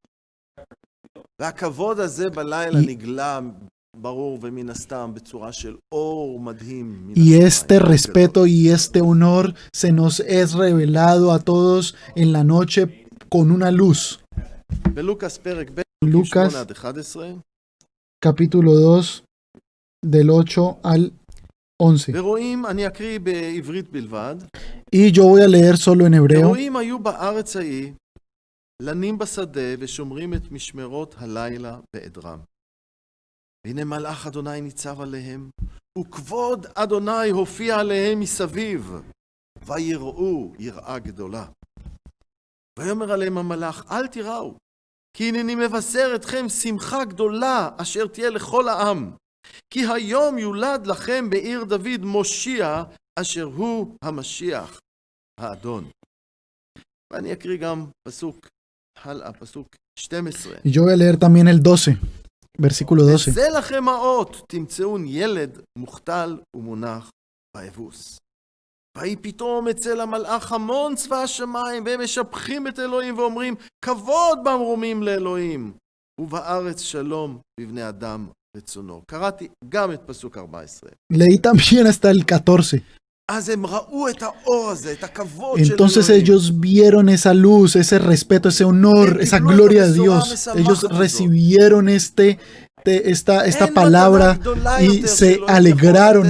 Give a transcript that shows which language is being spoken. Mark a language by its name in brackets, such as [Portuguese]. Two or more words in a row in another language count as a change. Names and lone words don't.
[Spanish] Y este respeto y este honor se nos es revelado a todos en la noche con una luz. Lucas capítulo 2, del 8 al 11. Y yo voy a leer solo en hebreo. [Hebrew] והנה מלאך אדוני ניצב עליהם, וכבוד אדוני הופיע עליהם מסביב, ויראו יראה גדולה. ויאמר עליהם המלאך, אל תיראו, כי הנני מבשר אתכם שמחה גדולה, אשר תהיה לכל העם. כי היום יולד לכם בעיר דוד מושיע, אשר הוא המשיח, האדון. ואני אקריא גם פסוק, הלאה, פסוק 12. [Spanish] Y yo voy a leer también el 12. Versículo 12. [Hebrew] וזה לכם האות, תמצאון ילד מוכתל ומונח באבוס. ויהי פתאום אצל המלאך המון צבא השמיים, והם משבחים את אלוהים ואומרים, כבוד במרומים לאלוהים, ובארץ שלום בבני אדם רצונו. קראתי גם את פסוק 14. [Spanish] Leí también hasta el 14. Entonces ellos vieron esa luz, ese respeto, ese honor, esa gloria de Dios. Ellos recibieron esta palabra y se alegraron.